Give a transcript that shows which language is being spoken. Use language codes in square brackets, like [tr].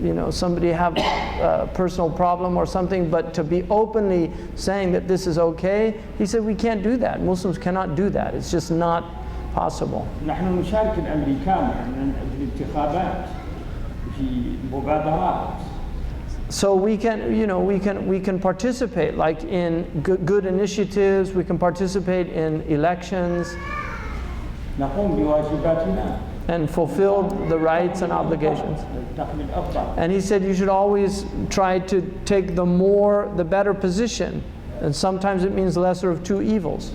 [en] somebody have a personal problem or something, but to be openly saying that this is okay, he said we can't do that. Muslims cannot do that. It's just not possible. [ar] نحن نشارك الأمريكان في الانتخابات في مبادرات. [en] So we can participate like in good initiatives. We can participate in elections [ar] نقوم بواجباتنا [en] and fulfill the rights and obligations. And he said you should always try to take the better position, and sometimes it means lesser of two evils.